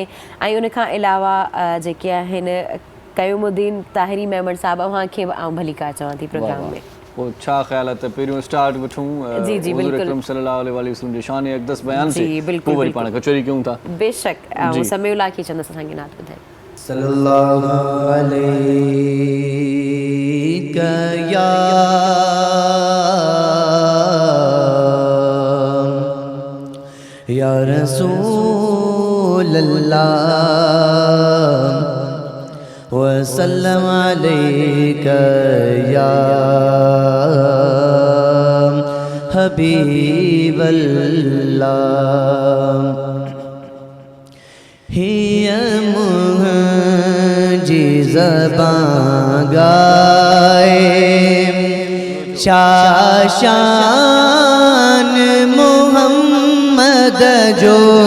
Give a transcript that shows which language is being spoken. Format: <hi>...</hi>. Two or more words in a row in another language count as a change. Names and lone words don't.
<sd>ऐं उनखां अलावा जेके आहिनि क़यूमुद्दीन ताहिरी मेमन साहिबु, अव्हांखे आउं भली कार चवां थी प्रोग्राम में। पोइ छा ख़्यालु आहे त पहिरियों स्टार्ट वठूं हुज़ूर अकरम</sd> <ar>صلى الله عليه وسلم</ar> <sd>जे शान अक़दस बयान से, पोइ वरी पाण कचौरी कयूं था। बेशक, ऐं समीउल्ला खे चवंदसि असांखे नात ॿुधाए।</sd> <ar>صلى الله عليك يا رسول الله وسلم عليك يا حبيب الله.</ar> <sd>हिया मुझी ज़बां गाए शान मोहम्मद जो।</sd>